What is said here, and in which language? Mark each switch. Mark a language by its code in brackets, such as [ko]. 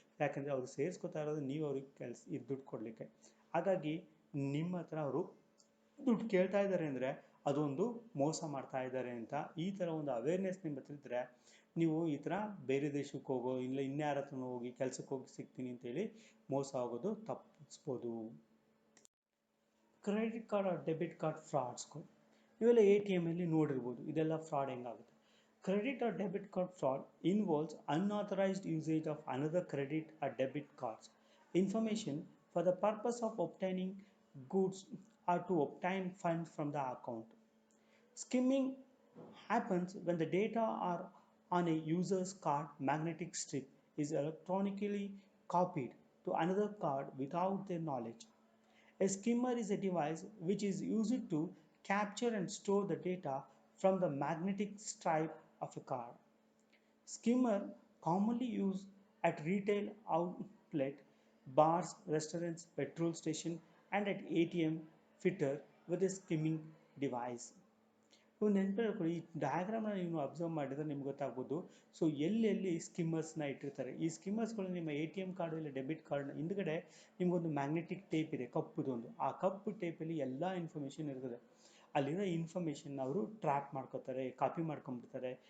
[kn] ಯಾಕಂದರೆ ಅವ್ರು ಸೇರಿಸ್ಕೊತಾ ಇರೋದು ನೀವು ಅವ್ರಿಗೆ ಇದು ದುಡ್ಡು ಕೊಡಲಿಕ್ಕೆ. ಹಾಗಾಗಿ ನಿಮ್ಮ ಹತ್ರ ಅವರು ದುಡ್ಡು ಕೇಳ್ತಾ ಇದ್ದಾರೆ ಅಂದರೆ ಅದೊಂದು ಮೋಸ ಮಾಡ್ತಾ ಇದ್ದಾರೆ ಅಂತ ಈ ಥರ ಒಂದು ಅವೇರ್ನೆಸ್ ನಿಮ್ಮ ಹತ್ರ ಇದ್ದರೆ ನೀವು ಈ ಥರ ಬೇರೆ ದೇಶಕ್ಕೆ ಹೋಗೋ ಇಲ್ಲ ಇನ್ಯಾರ ಹತ್ರನೂ ಹೋಗಿ ಕೆಲಸಕ್ಕೆ ಹೋಗಿ ಸಿಗ್ತೀನಿ ಅಂತೇಳಿ ಮೋಸ ಆಗೋದು ತಪ್ಪಿಸ್ಬೋದು. Credit card R debit card ಫ್ರಾಡ್ಸ್ಗಳು ಇವೆಲ್ಲ ATM ಅಲ್ಲಿ ನೋಡಿರ್ಬೋದು. ಇದೆಲ್ಲ fraud ಹೆಂಗಾಗುತ್ತೆ. [en] Credit or debit card fraud involves unauthorized usage of another credit or debit cards information for the purpose of obtaining goods or to obtain funds from the account. Skimming happens when the data are on a user's card magnetic strip is electronically copied to another card without their knowledge. A skimmer is a device which is used to capture and store the data from the magnetic stripe of a card. Skimmer commonly used at retail outlet, bars, restaurants, petrol station and at ATM fitter with a skimming device. [kn] ನೀವು ನೆನಪಿಟ್ಕೊಳ್ಳಿ, ಈ ಡಯಾಗ್ರಾಮ್ನ ನೀವು observe ಮಾಡಿದರೆ ನಿಮ್ಗೆ ಗೊತ್ತಾಗ್ಬೋದು. So ಎಲ್ಲೆಲ್ಲಿ ಸ್ಕಿಮ್ಮರ್ಸ್ನ ಇಟ್ಟಿರ್ತಾರೆ. ಈ ಸ್ಕಿಮ್ಮರ್ಸ್ಗಳು ನಿಮ್ಮ ATM card ಇಲ್ಲ ಡೆಬಿಟ್ ಕಾರ್ಡ್ನ ಹಿಂದ್ಗಡೆ ನಿಮಗೊಂದು ಮ್ಯಾಗ್ನೆಟಿಕ್ ಟೇಪ್ ಇದೆ, ಕಪ್ಪುದೊಂದು. ಆ ಕಪ್ಪು ಟೇಪಲ್ಲಿ ಎಲ್ಲ ಇನ್ಫಾರ್ಮೇಷನ್ ಇರ್ತದೆ. ಅಲ್ಲಿರೋ ಇನ್ಫಾರ್ಮೇಷನ್ನ ಅವರು ಟ್ರ್ಯಾಕ್ ಮಾಡ್ಕೋತಾರೆ, ಕಾಪಿ ಮಾಡ್ಕೊಂಡ್ಬಿಡ್ತಾರೆ.